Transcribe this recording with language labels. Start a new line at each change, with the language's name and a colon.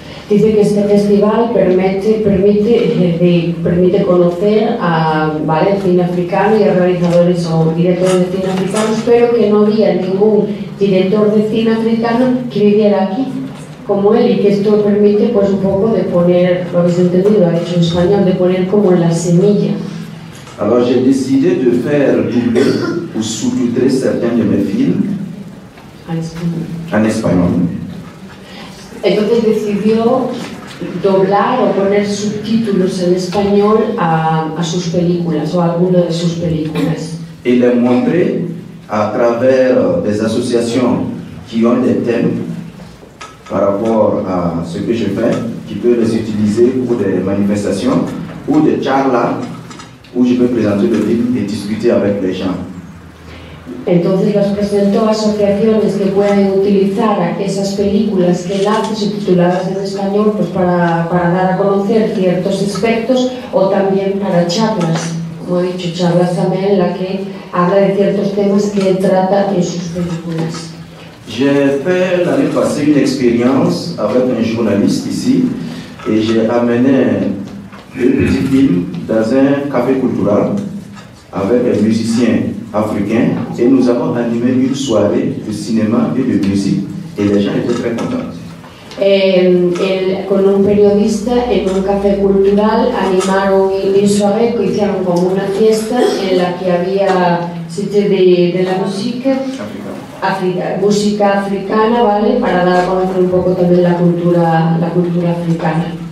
Spanish: Dice que este festival permite conocer a cine africano y a realizadores o directores de cine africanos, pero que no había ningún director de cine africano que viviera aquí como él, y que esto permite pues un poco de poner, lo habéis entendido, lo ha dicho en español, de poner como la semilla.
French: Alors j'ai décidé de faire doubler ou sous-titrer certains de mes films en espagnol.
Spanish: Entonces decidió doblar o poner subtítulos en español a sus películas o a alguna de sus películas.
French: Et les montrer à travers des associations qui ont des thèmes par rapport à ce que je fais, qui peuvent les utiliser pour des manifestations ou des charlas où je peux présenter le film et discuter avec les gens.
Spanish: Entonces las presentó a asociaciones que pueden utilizar esas películas que él hace subtituladas en español pues para dar a conocer ciertos aspectos, o también para charlas, como he dicho, charlas también en la que habla de ciertos temas que él trata en sus películas.
French: J'ai fait l'année passée une expérience avec un journaliste ici et j'ai amené deux petits films dans un café culturel avec des musiciens africains et nous avons animé une soirée de cinéma et de musique et les gens étaient très contents.
Spanish: Con un periodista en un café cultural animaron
French: une soirée
Spanish: que hicieron como una fiesta en la que había de la música africana, ¿vale? Para dar a conocer un poco también la cultura africana.